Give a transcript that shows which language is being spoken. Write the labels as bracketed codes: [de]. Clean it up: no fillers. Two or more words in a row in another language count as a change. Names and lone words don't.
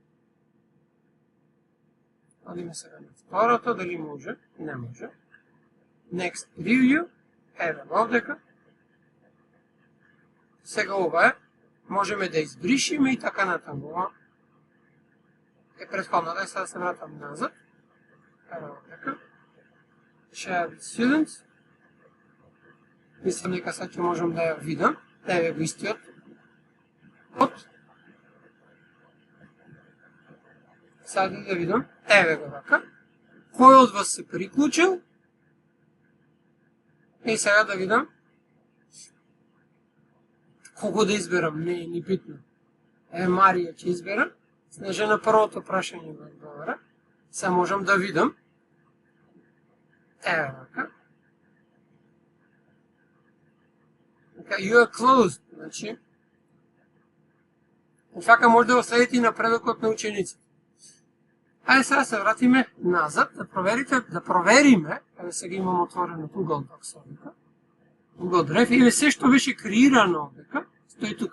[mk] Одиме сега на второто, дали може? Не може. [en] Next Preview. [mk] Еве овдека. Сега ова е. Можеме да избришиме и така натаму. Ова е претходната. Сега се вратам назад. Еве овдека. [en] Share with students. [mk] Мислам дека сега ќе можам да ја видам. Еве го истиот. Сега да видам. Еве го вака. Кој од вас се приклучил? И сега да видам. Кого да изберам? Не е ни битно. Марија ќе изберам. Снеже на првото прашање го одговара. Сега можам да видам. Еве вака. [en] You are closed. [mk] Значи, вака може да го следите и напредокот на учениците. Ајде сега се вратиме назад, да провериме, еве сега имам отворено Google Docs овдека, Google Drive, и се што беше креирано овдека, стои тука.